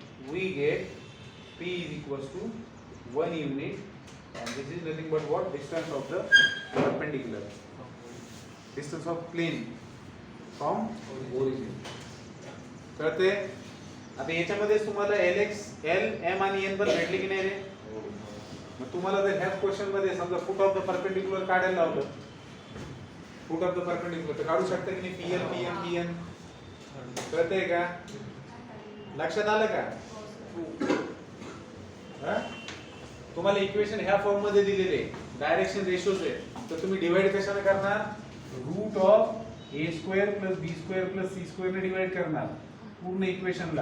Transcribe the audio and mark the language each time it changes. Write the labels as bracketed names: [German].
[English] We get P is equals to 1 unit, and this is nothing but what, distance of the perpendicular, distance of plane from origin. [Marathi] करते आता याच्यामध्ये तुम्हाला Lx L M आणि N पण भेटले की नाही रे. मग तुम्हाला जर ह्याच क्वेश्चन मध्ये समजा फुट ऑफ द परपेंडिक्युलर काढायला लावलं, फुट ऑफ द परपेंडिक्युलर तर काढू शकता की नाही PL PM PN. कळतंय का, लक्षात आलं का? तुम्हाला इक्वेशन ह्या फॉर्म मध्ये दिलेले डायरेक्शन रेशियोज आहे, तर तुम्ही डिवाइड कशाने करणार, route of a square plus b square plus c square ने डिवाइड करणार पूर्ण इक्वेशनला.